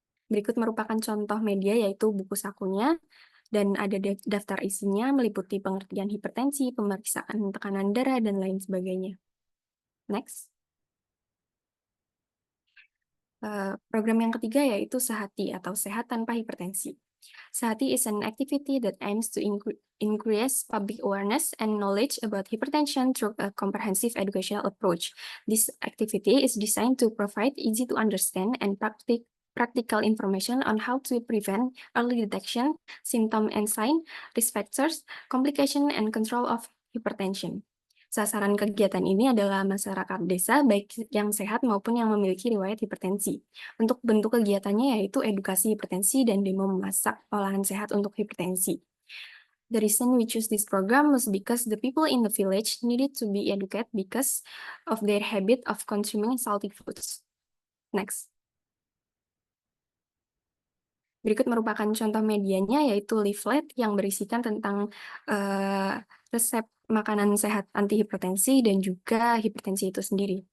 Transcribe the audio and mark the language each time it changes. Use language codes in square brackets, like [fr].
[id] Berikut merupakan contoh media yaitu buku sakunya, dan ada daftar isinya meliputi pengertian hipertensi, pemeriksaan tekanan darah, dan lain sebagainya. [en] Next. [id] Program yang ketiga yaitu Sehati atau Sehat Tanpa Hipertensi. [en] Sehati is an activity that aims to increase public awareness and knowledge about hypertension through a comprehensive educational approach. This activity is designed to provide easy to understand and practical information on how to prevent, early detection, symptom and sign, risk factors, complication, and control of hypertension. [id] Sasaran kegiatan ini adalah masyarakat desa, baik yang sehat maupun yang memiliki riwayat hipertensi. Untuk bentuk kegiatannya yaitu edukasi hipertensi dan demo memasak olahan sehat untuk hipertensi. [en] The reason we choose this program was because the people in the village needed to be educated because of their habit of consuming salty foods. Next. [id] Berikut merupakan contoh medianya, yaitu leaflet yang berisikan tentang resep makanan sehat anti hipertensi dan juga hipertensi itu sendiri.